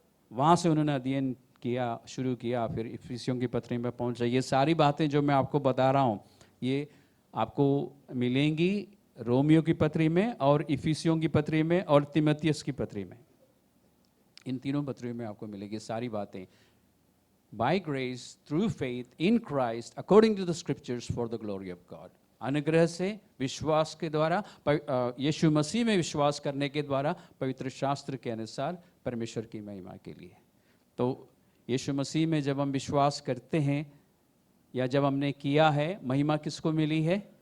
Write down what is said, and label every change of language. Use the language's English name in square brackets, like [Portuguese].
[Hindi] वहां से उन्होंने अध्ययन शुरू किया, फिर इफिसियों की पत्री में पहुंचा। ये सारी बातें जो मैं आपको बता रहा हूं, ये आपको मिलेंगी रोमियो की पत्री में और इफिसियों की पत्री में और तिमोथियस की पत्री में। इन तीनों पत्रियों में आपको मिलेगी सारी बातें। [English] By grace through faith in Christ according to the scriptures for the glory of God। [Hindi] अनुग्रह से, विश्वास के द्वारा, यीशु मसीह में विश्वास करने के द्वारा, पवित्र शास्त्र के अनुसार, परमेश्वर की महिमा के लिए। तो यीशु मसीह में जब हम विश्वास करते हैं या जब हमने किया है, महिमा किसको मिली है?